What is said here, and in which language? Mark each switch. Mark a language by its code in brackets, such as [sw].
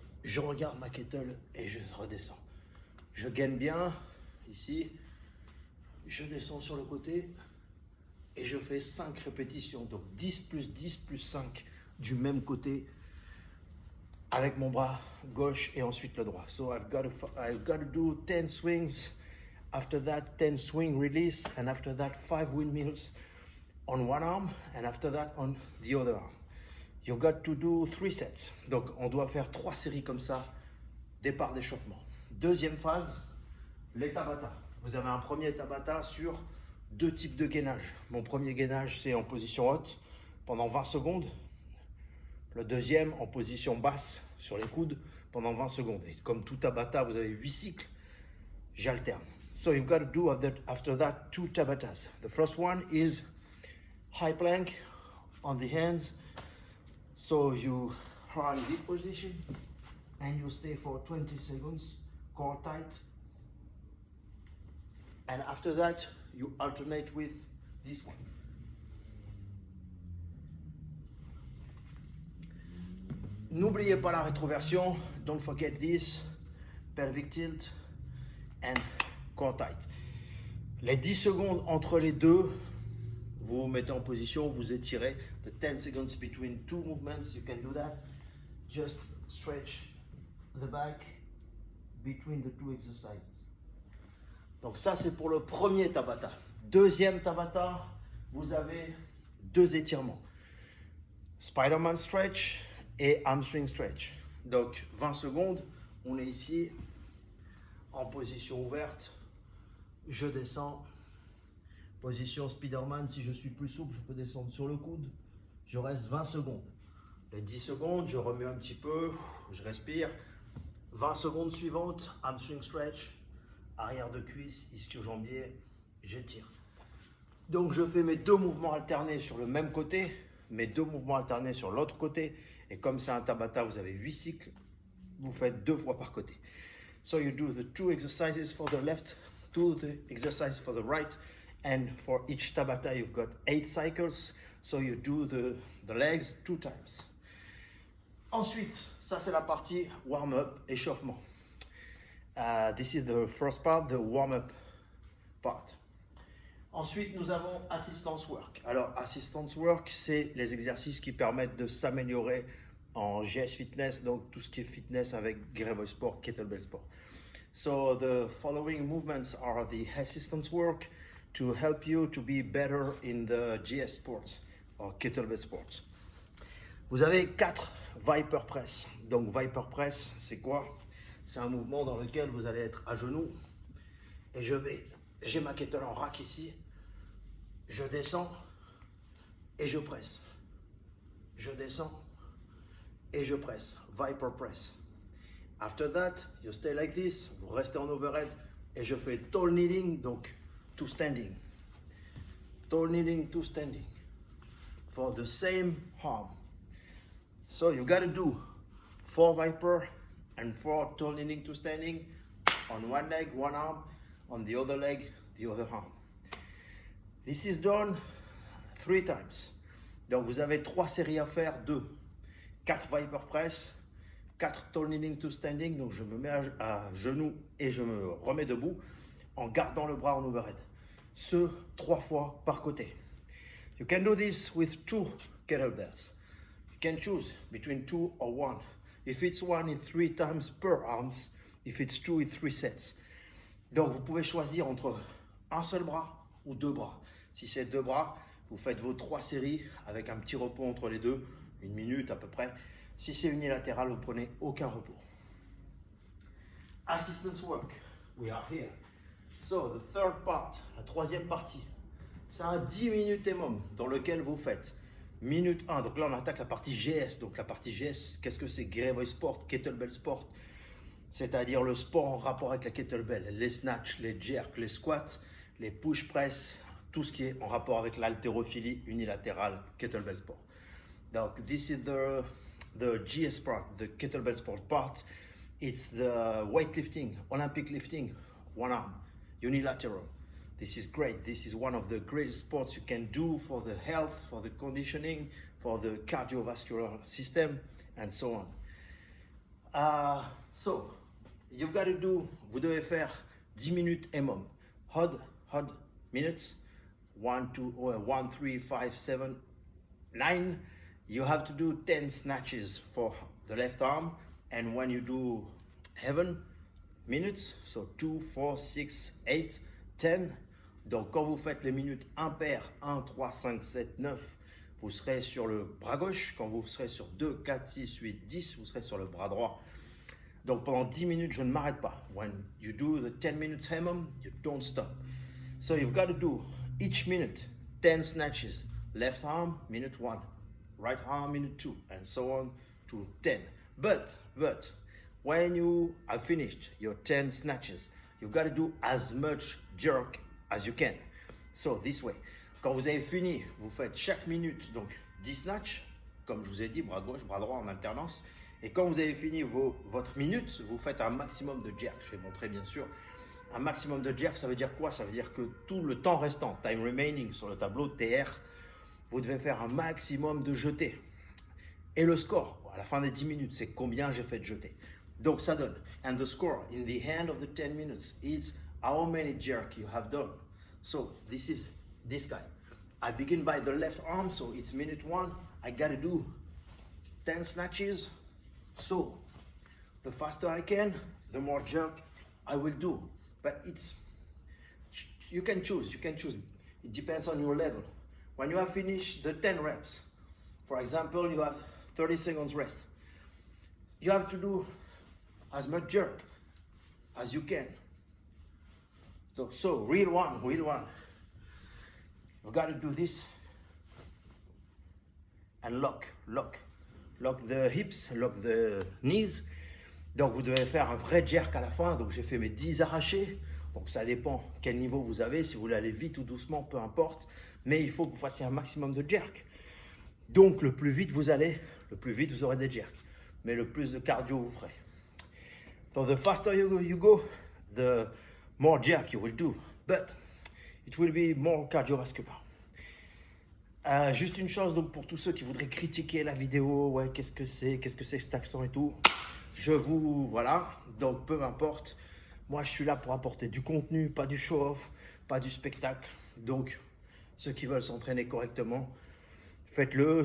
[fr] Je regarde ma kettle et je redescends. Je gaine bien ici. Je descends sur le côté et je fais 5 répétitions. Donc 10 plus 5 du même côté, avec mon bras gauche et ensuite le droit. [en] So I've got to do 10 swings. After that, 10 swing release, and after that, 5 windmills on one arm, and after that, on the other arm. You've got to do 3 sets. [fr] Donc, on doit faire 3 séries comme ça, départ d'échauffement. Deuxième phase, les Tabata. Vous avez un premier Tabata sur 2 types de gainage. Mon premier gainage, c'est en position haute pendant 20 secondes. Le deuxième en position basse sur les coudes pendant 20 secondes. Et comme tout Tabata, vous avez 8 cycles, j'alterne. [en] So you've got to do after that 2 Tabatas. The first one is high plank on the hands. So you are in this position and you stay for 20 seconds, core tight. And after that, you alternate with this one. [fr] N'oubliez pas la rétroversion, [en] don't forget this, pelvic tilt and core tight. [fr] Les 10 secondes entre les deux, vous vous mettez en position, vous étirez. [en] The 10 seconds between 2 movements, you can do that. Just stretch the back between the 2 exercises. [fr] Donc ça, c'est pour le premier Tabata. Deuxième Tabata, vous avez 2 étirements. Spider-Man stretch et hamstring stretch. Donc 20 secondes, on est ici en position ouverte, je descends, position Spider-Man, si je suis plus souple, je peux descendre sur le coude, je reste 20 secondes. Les 10 secondes, je remue un petit peu, je respire. 20 secondes suivantes, hamstring stretch, arrière de cuisse, ischio-jambier, j'étire. Donc je fais mes 2 mouvements alternés sur le même côté, mes 2 mouvements alternés sur l'autre côté. Et comme c'est un Tabata, vous avez 8 cycles, vous faites 2 fois par côté. [en] So you do the 2 exercises for the left, 2 exercises for the right, and for each Tabata you've got 8 cycles, so you do the legs 2 times. [fr] Ensuite, ça c'est la partie warm-up, échauffement. [en] This is the first part, the warm-up part. [fr] Ensuite, nous avons assistance work. Alors, assistance work, c'est les exercices qui permettent de s'améliorer en GS Fitness, donc tout ce qui est fitness avec Gravel Sport, Kettlebell Sport. [en] So, the following movements are the assistance work to help you to be better in the GS Sports or Kettlebell Sports. [fr] Vous avez 4 Viper Press. Donc, Viper Press, c'est quoi? C'est un mouvement dans lequel vous allez être à genoux et j'ai ma kettle en rack ici. Je descends et je presse. Je descends et je presse. [en] Viper press. After that, you stay like this. [fr] Vous restez en overhead et je fais tall kneeling, donc [en] to standing. Tall kneeling to standing. For the same arm. So you got to do 4 Viper and 4 tall kneeling to standing on one leg, one arm, on the other leg, the other arm. This is done 3 times. [fr] Donc vous avez 3 séries à faire, 2. 4 Viper Press, 4 tall kneeling to standing, donc je me mets à genoux et je me remets debout en gardant le bras en overhead. Ce 3 fois par côté. [en] You can do this with 2 kettlebells. You can choose between 2 or 1. If it's 1, it's 3 times per arms. If it's 2, it's 3 sets. [fr] Donc vous pouvez choisir entre un seul bras ou 2 bras. Si c'est 2 bras, vous faites vos 3 séries avec un petit repos entre les deux, 1 minute à peu près. Si c'est unilatéral, vous prenez aucun repos. [en] Assistance work, we are here. So, the third part, [fr] la troisième partie, c'est un 10 minutes minimum dans lequel vous faites minute 1. Donc là, on attaque la partie GS. Donc la partie GS, qu'est-ce que c'est? Gravois Sport, Kettlebell Sport. C'est-à-dire le sport en rapport avec la kettlebell, les snatchs, les jerks, les squats, les push press, tout ce qui est en rapport avec l'haltérophilie unilatérale, kettlebell sport. Donc, [en] this is the GS part, the kettlebell sport part. It's the weightlifting, Olympic lifting, one arm, unilateral. This is great. This is one of the greatest sports you can do for the health, for the conditioning, for the cardiovascular system, and so on. So, you've got to do, [fr] vous devez faire 10 minutes minimum. [en] HOD minutes, 1, 3, 5, 7, 9. You have to do 10 snatches for the left arm. And when you do 11 minutes, so 2, 4, 6, 8, 10. [fr] Donc quand vous faites les minutes impaires, 1, 3, 5, 7, 9, vous serez sur le bras gauche. Quand vous serez sur 2, 4, 6, 8, 10, vous serez sur le bras droit. Donc pendant 10 minutes, je ne m'arrête pas. [en] When you do the 10 minutes minimum, you don't stop. So you've got to do each minute 10 snatches. Left arm, minute 1. Right arm, minute 2. And so on to 10. But when you have finished your 10 snatches, you've got to do as much jerk as you can. So this way, [fr] quand vous avez fini, vous faites chaque minute donc 10 snatchs, comme je vous ai dit, bras gauche, bras droit en alternance. Et quand vous avez fini votre minute, vous faites un maximum de jerk. Je vais montrer bien sûr. Un maximum de jerk, ça veut dire quoi? Ça veut dire que tout le temps restant, [en] time remaining [fr] sur le tableau TR, vous devez faire un maximum de jetés. Et le score, à la fin des 10 minutes, c'est combien j'ai fait de jetés. Donc ça donne. [en] And the score in the end of the 10 minutes is how many jerk you have done. So this is this guy. I begin by the left arm, so it's minute 1. I gotta do 10 snatches. So the faster I can, the more jerk I will do. But you can choose. It depends on your level. When you have finished the 10 reps, for example, you have 30 seconds rest. You have to do as much jerk as you can. So real one. You got to do this and lock the hips, lock the knees. [fr] Donc vous devez faire un vrai jerk à la fin. Donc j'ai fait mes 10 arrachés. Donc ça dépend quel niveau vous avez. Si vous voulez aller vite ou doucement, peu importe. Mais il faut que vous fassiez un maximum de jerk. Donc le plus vite vous allez, le plus vite vous aurez des jerks. Mais le plus de cardio vous ferez. [en] So the faster you go, the more jerk you will do. But it will be more cardiovascular. [fr] Juste une chose donc pour tous ceux qui voudraient critiquer la vidéo, ouais, qu'est-ce que c'est cet accent et tout. Voilà, donc peu m'importe. Moi je suis là pour apporter du contenu, pas du show-off, pas du spectacle. Donc ceux qui veulent s'entraîner correctement, faites-le.